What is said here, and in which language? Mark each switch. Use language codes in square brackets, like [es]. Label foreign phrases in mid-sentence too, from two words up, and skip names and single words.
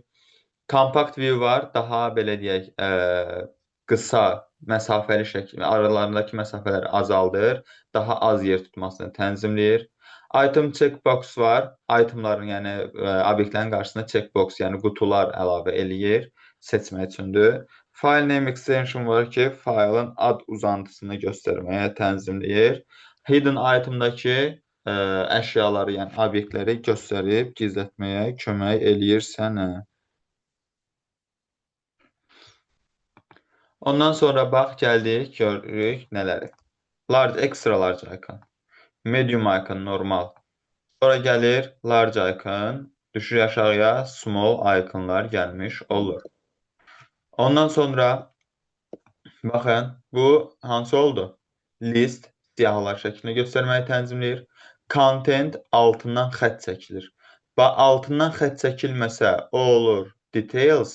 [en] Compact view [az] var, daha belə deyək, qısa, məsafəli şəkil, aralarındakı məsafələri azaldır, daha az yer tutmasını tənzimləyir. [en] Item checkbox [az] var, itemların, yəni obyektlərin qarşısına checkbox, yəni qutular əlavə eləyir, seçmək üçündür. [en] File name extension [az] var ki, faylın ad uzantısını göstərməyə tənzimləyir. [en] Hidden itemdakı [az] əşyaları, yəni obyektləri göstərib gizlətməyə kömək eləyir sənə. Ondan sonra bax, gəldik, görürük nələri. [en] Large, extra large icon. Medium icon, [az] normal. Sonra gəlir [en] large icon. [az] Düşür aşağıya, [en] small iconlar [az] gəlmiş olur. Ondan sonra baxın, bu hansı oldu? List, siyahılar şəklini göstərməyi tənzimləyir. Content altından xətt çəkilir. Altından xətt çəkilməsə, o olur details.